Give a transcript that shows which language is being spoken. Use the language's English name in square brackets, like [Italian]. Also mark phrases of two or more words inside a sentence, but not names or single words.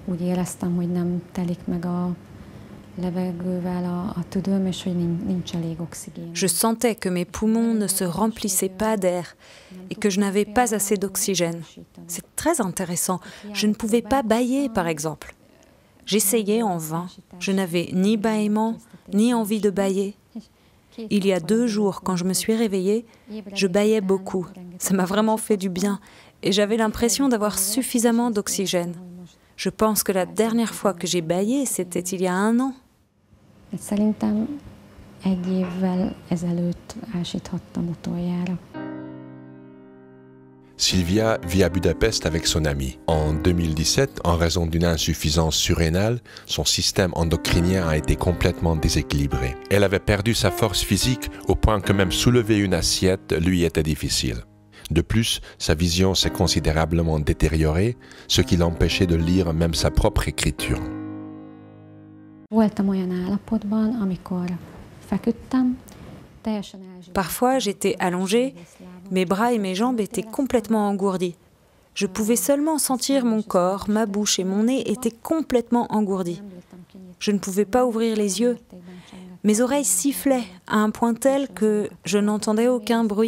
[Hungarian] úgy éreztem, hogy nem telik meg a levegővel a tüdőm, és hogy nincs elég oxigén. [French] Je sentais que mes poumons ne se remplissaient pas d'air et que je n'avais pas assez d'oxygène. C'est très intéressant. Je ne pouvais pas bâiller, par exemple. J'essayais en vain. Je n'avais ni bâillement, ni envie de bâiller. Il y a 2 jours, quand je me suis réveillée, je bâillais beaucoup. Ça m'a vraiment fait du bien et j'avais l'impression d'avoir suffisamment d'oxygène. Je pense que la dernière fois que j'ai bâillé, c'était il y a 1 an. [Hungarian] Szerintem 1 évvel ezelőtt ásíthattam utoljára. [French] Sylvia vit à Budapest avec son amie. En 2017, en raison d'une insuffisance surrénale, son système endocrinien a été complètement déséquilibré. Elle avait perdu sa force physique au point que même soulever une assiette lui était difficile. De plus, sa vision s'est considérablement détériorée, ce qui l'empêchait de lire même sa propre écriture. [Hungarian] Voltam olyan állapotban, amikor feküdtem, teljesen elzsúfoltam. [French] Parfois, j'étais allongée, mes bras et mes jambes étaient complètement engourdis. Je pouvais seulement sentir mon corps, ma bouche et mon nez étaient complètement engourdis. Je ne pouvais pas ouvrir les yeux. Mes oreilles sifflaient à un point tel que je n'entendais aucun bruit.